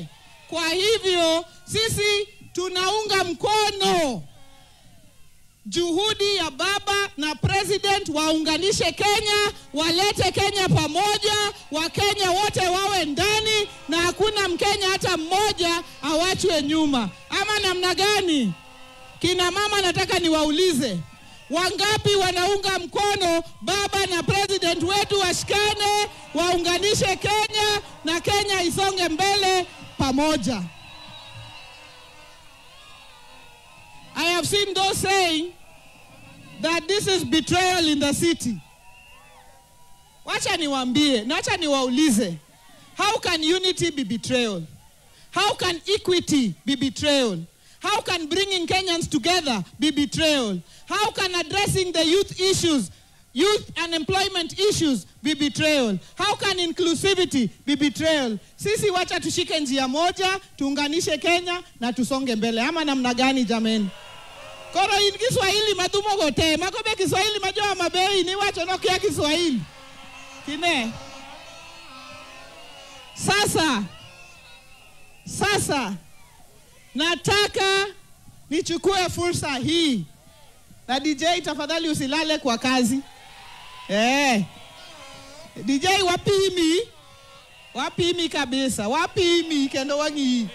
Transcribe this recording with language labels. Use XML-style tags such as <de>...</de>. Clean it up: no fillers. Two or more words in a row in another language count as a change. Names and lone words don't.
<sw>Kwa hivyo sisi tunaunga mkono juhudi ya baba na president waunganishe Kenya, walete Kenya pamoja, Wakenya wote wawe ndani na hakuna Mkenya hata mmoja awachwe nyuma. Ama namna gani? Kina mama nataka niwaulize, wangapi wanaunga mkono baba na president wetu washikane, waunganishe Kenya na Kenya isonge mbele pamoja?</sw> <en>I have seen those saying that this is betrayal in the city.</en> <sw>Wacha niwaambie, na wacha niwaulize,</sw> <en>how can unity be betrayal? How can equity be betrayal? How can bringing Kenyans together be betrayal? How can addressing the youth issues, youth unemployment issues be betrayal? How can inclusivity be betrayal?</en> <sw>Sisi wacha tushike njia moja, tuunganishe Kenya na tusonge mbele. Ama namna gani jameni?</sw> <luo>Koro in Kiswahili madumo gote, makobe Kiswahili majoa mabei, ni wacho no kia Kiswahili. Kine?</luo> <sw>Sasa, nataka nichukue fursa hii. Na DJ tafadhali usilale kwa kazi.</sw> <luo>DJ wapimi kabisa, wapimi kendo wangi.</luo>